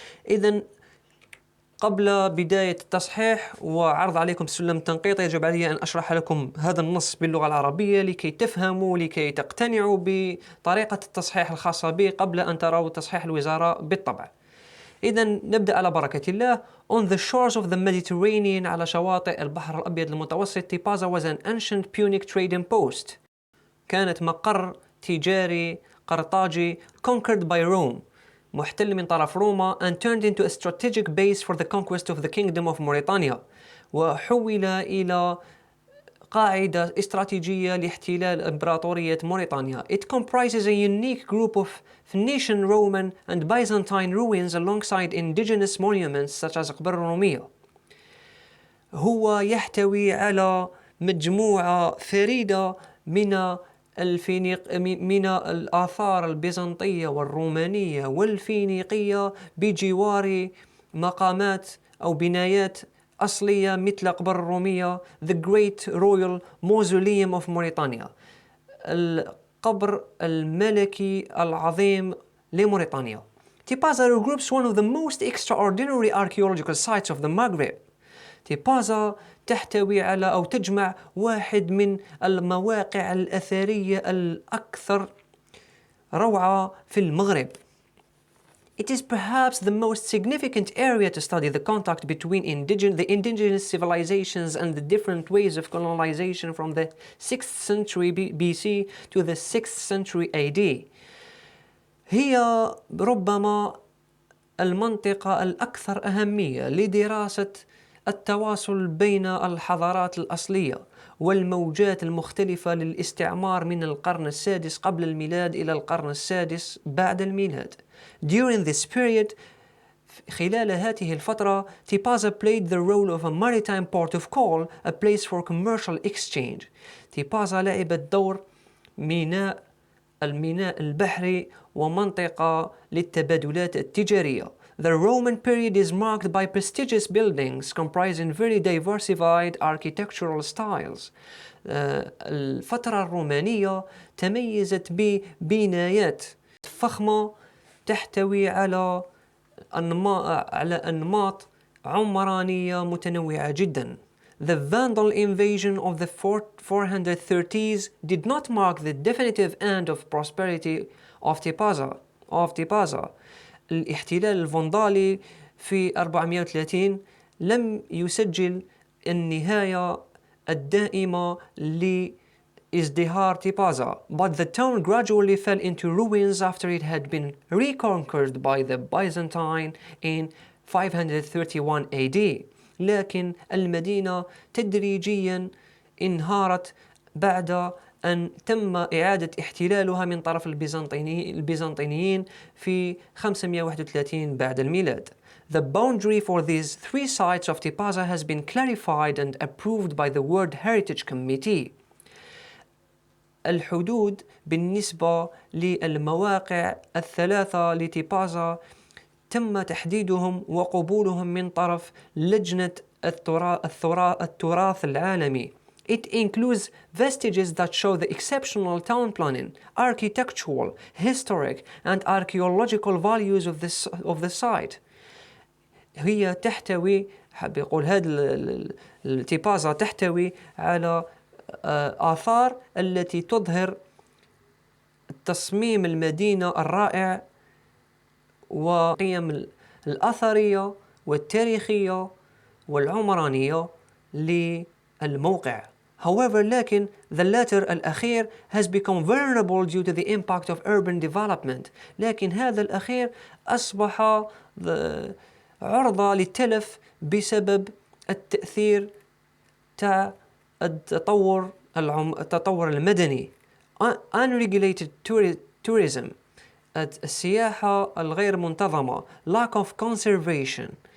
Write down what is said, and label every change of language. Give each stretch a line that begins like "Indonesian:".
Arabic: إذن قبل بداية التصحيح وعرض عليكم سلم التنقيط يجب علي أن أشرح لكم هذا النص باللغة العربية لكي تفهموا لكي تقتنعوا بطريقة التصحيح الخاصة به قبل أن تروا تصحيح الوزارة بالطبع. إذن نبدأ على بركة الله.
English: On the shores of the Mediterranean
Arabic: على شواطئ البحر الأبيض المتوسط
English: تيبازا was an ancient Punic trading post.
Arabic: كانت مقر تجاري قرطاجي
English: conquered by Rome
Arabic: محتل من طرف روما
English: and turned into a strategic base for the conquest of the kingdom of Mauritania،
Arabic: وحول إلى قاعدة استراتيجية لاحتلال إمبراطورية موريتانيا.
English: It comprises a unique group of Phoenician, Roman and Byzantine ruins alongside indigenous monuments such as قبر الرومية.
Arabic: هو يحتوي على مجموعة فريدة من الآثار البيزنطية والرومانية والفينيقية بجوار مقامات أو بنايات أصلية مثل قبر الرومية
English: The Great Royal Mausoleum of Mauritania،
Arabic: القبر الملكي العظيم لموريتانيا.
English: Tipaza groups one of the most extraordinary archaeological sites of the Maghreb.
Arabic: تيبازا تحتوي على أو تجمع واحد من المواقع الأثرية الأكثر روعة في المغرب.
English: It is perhaps the most significant area to study the contact between the indigenous civilizations and the different ways of colonization from the 6th century BC to the 6th century AD.
Arabic: هي ربما المنطقة الأكثر أهمية لدراسة التواصل بين الحضارات الأصلية والموجات المختلفة للاستعمار من القرن السادس قبل الميلاد إلى القرن السادس بعد الميلاد.
English: During this period،
Arabic: خلال هذه الفترة،
English: Tipaza played the role of a maritime port of call, a place for commercial exchange.
Arabic: تيبازا لعبت دور الميناء البحري ومنطقة للتبادلات التجارية.
English: The Roman period is marked by prestigious buildings comprising very diversified architectural styles.
Arabic: الفترة الرومانية تميزت ببنايات فخمة تحتوي على أنماط عمرانية متنوعة جدا.
English: The Vandal invasion of the 430s did not mark the definitive end of prosperity of Tipaza.
Arabic: الاحتلال الفندالي في 430 لم يسجل النهاية الدائمة لازدهار تيبازا.
English: But the town gradually fell into ruins after it had been reconquered by the Byzantine in 531 AD.
Arabic: لكن المدينة تدريجيا انهارت بعد أن تم إعادة احتلالها من طرف البيزنطيين في 531 بعد الميلاد.
English: The boundary for these three sites of Tipaza has been clarified and approved by the World Heritage Committee.
Arabic: الحدود بالنسبة للمواقع الثلاثة لتيبازا تم تحديدهم وقبولهم من طرف لجنة التراث العالمي.
English: It includes vestiges that show the exceptional town planning, architectural, historic and archaeological values of the site.
Arabic: هي تحتوي بيقول هذا التيبازا تحتوي على آثار التي تظهر تصميم المدينة الرائع وقيم الأثرية والتاريخية والعمرانية للموقع.
English: However،
Arabic: لكن
English: the latter
Arabic: الأخير
English: has become vulnerable due to the impact of urban development.
Arabic: لكن هذا الأخير أصبح عرضة للتلف بسبب التأثير تاع التطور المدني.
English: Unregulated tourism،
Arabic: السياحة الغير منتظمة.
English: Lack of conservation،